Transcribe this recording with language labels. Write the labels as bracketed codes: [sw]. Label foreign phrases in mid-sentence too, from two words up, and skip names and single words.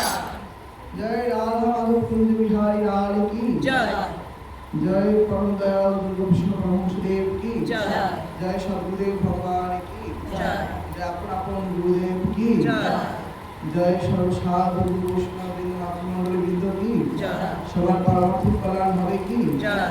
[hi] जय राधा माधव कुंज बिहारी लाल की जय जय परम दयाल दुर्गा विष्णु ब्रह्मदेव की जय जय सदगुरुदेव भगवान की जय जय अपन गुरुदेव की जय जय सर्व साधु वैष्णव मंगल वृंद की जय [bn] सবার পারমার্থিক কল্যাণ হবে কি [hi] जय